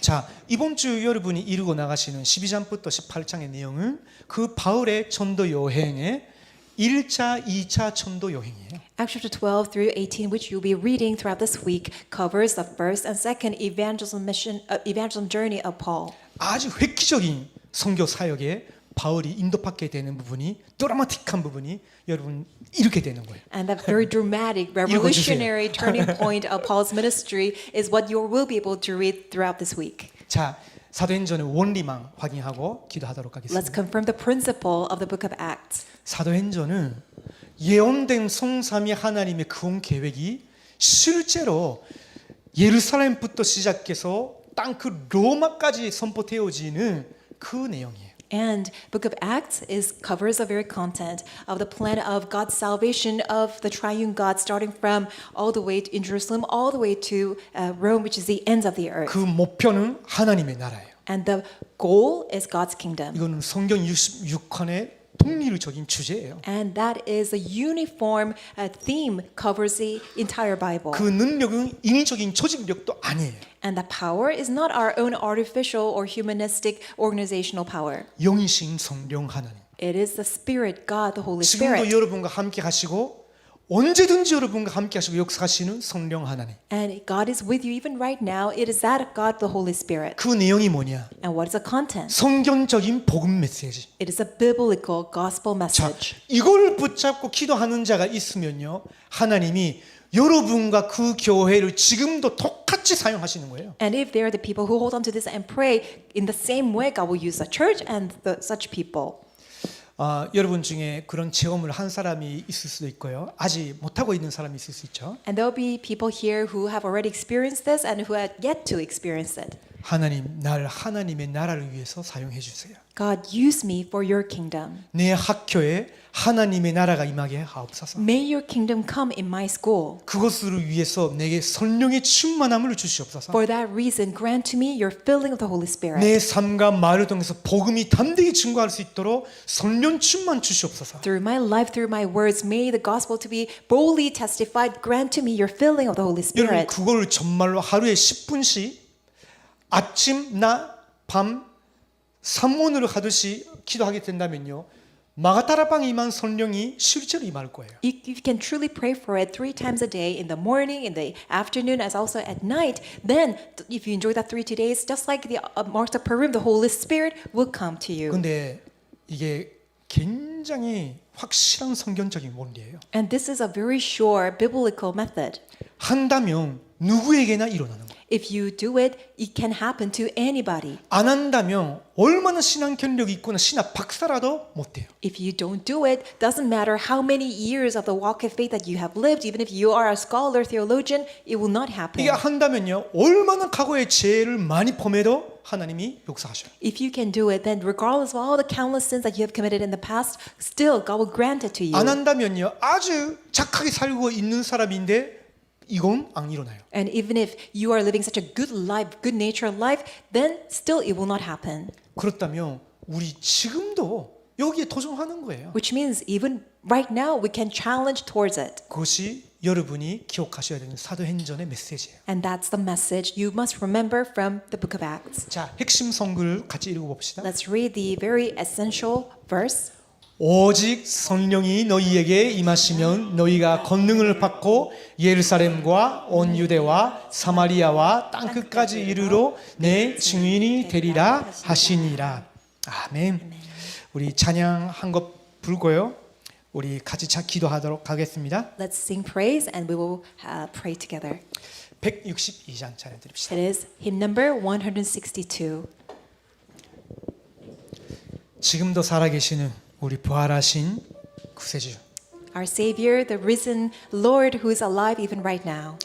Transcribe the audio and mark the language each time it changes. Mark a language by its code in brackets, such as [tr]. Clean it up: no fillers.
[ko] 자, 이번 주 여러분이 이루고 나가시는 12장부터 18장의 내용은 그 바울의 전도 여행의 1차, 2차 전도 여행이에요. [en] Acts chapter 12 through 18, which you'll be reading throughout this week, covers the first and second evangelism journey of Paul. [ko] 아주 획기적인 선교 사역에 바울이 인도받게 되는 부분이 드라마틱한 부분이 여러분 이렇게 되는 거예요. [en] And that very dramatic, revolutionary turning point of Paul's ministry is what you will be able to read throughout this week. [ko] 자, 사도행전의 원리만 확인하고 기도하도록 [en] Let's [ko] 하겠습니다. [en] confirm the principle of the book of Acts. [ko] 사도행전은 예언된 성삼위 하나님의 구원 계획이 실제로 예루살렘부터 시작해서 땅 그 로마까지 선포되어지는 그 내용이에요. [en] And book of Acts covers the very content of the plan of God's salvation of the triune God, starting from all the way in Jerusalem, all the way to Rome, which is the ends of the earth. [ko] 그 목표는 하나님의 나라예요. [en] And the goal is God's kingdom. [ko] 이거는 성경 66권의 통일적인 주제예요. [en] And that is a uniform theme, covers the entire Bible. [ko] 그 능력은 인위적인 조직력도 아니에요. [en] And the power is not our own artificial or humanistic organizational power. [ko] 영이신 성령 하나님. [en] It is the Spirit, God, the Holy [ko] 지금도 [en] Spirit. [ko] 여러분과 함께 하시고 언제든지 여러분과 함께 하시고 역사하시는 성령 하나님. [en] And God is with you even right now. It is that God, the Holy Spirit. [ko] 그 내용이 뭐냐? [en] And what is the content? [ko] 성경적인 복음 메시지. [en] It is a biblical gospel [ko] 자, [en] message. [ko] 이거를 붙잡고 기도하는 자가 있으면요, 하나님이 여러분과 그 교회를 지금도 똑같이 사용하시는 거예요. [en] And if they are the people who hold on to this and pray in the same way, God will use the church and such people. [ko] 여러분 중에 그런 체험을 한 사람이 있을 수도 있고요. 아직 못하고 있는 사람이 있을 수 있죠. [en] And there will be people here who have already experienced this and who have yet to experience it. [ko] 하나님, 날 하나님의 나라를 위해서 사용해 주세요. [en] God, use me for your kingdom. [ko] 내 학교에 하나님의 나라가 임하게 하옵소서. [en] May your kingdom come in my school. [ko] 그것을 위해서 내게 성령의 충만함을 주시옵소서. [en] For that reason, grant to me your filling of the Holy Spirit. [ko] 내 삶과 말을 통해서 복음이 담대히 증거할 수 있도록 성령 충만 주시옵소서. [en] Through my life, through my words, may the gospel to be boldly testified. Grant to me your filling of the Holy [ko] 여러분 [en] Spirit. [ko] 그걸 정말로 하루에 10분씩 아침, 낮, 밤 3원으로 하듯이 기도하게 된다면요, 마가다라방에 임한 성령이 실제로 임할 거예요. [en] If you can truly pray for it 3 times a day, in the morning, in the afternoon, as also at night, then if you enjoy that 3 days, just like the marks of Purim, the Holy Spirit will come to you. [ko] 근데 이게 굉장히 확실한 성경적인 원리예요. [en] And this is a very sure biblical method. [ko] 한다면 누구에게나 일어나는 거예요. [en] If you do it, it can happen to anybody. [ko] 안 한다면 얼마나 신앙 경력이 있거나 신학 박사라도 못 돼요. [en] If you don't do it, doesn't matter how many years of the walk of faith that you have lived, even if you are a scholar, theologian, it will not happen. [ko] 이게 한다면요, 얼마나 과거의 죄를 많이 범해도 하나님이 용서하셔요. [en] If you can do it, then regardless of all the countless sins that you have committed in the past, still God will grant it to you. [ko] 안 한다면요, 아주 착하게 살고 있는 사람인데 이건 안 일어나요. [en] And even if you are living such a good life, good natured life, then still it will not happen. [ko] 그렇다면 우리 지금도 여기에 도전하는 거예요. [en] Which means even right now we can challenge towards it. [ko] 그것이 여러분이 기억하셔야 되는 사도행전의 메시지예요. [en] And that's the message you must remember from the book of Acts. [ko] 자, 핵심 성글 같이 읽어봅시다. [en] Let's read the very essential verse. [ko] 오직 성령이 너희에게 임하시면 너희가 권능을 받고 예루살렘과 온 유대와 사마리아와 땅 끝까지 이르러 내 증인이 되리라 하시니라. 아멘. 우리 찬양 한 곡 부르고요. 우리 같이 기도하도록 하겠습니다. [en] Let's sing praise and we will pray together. [ko] 162장 찬양 드립시다. [en] It is hymn number 162. [ko] 지금도 살아계시는 우리 부활하신 구세주, [en] Our Savior, the risen Lord who is alive even right now.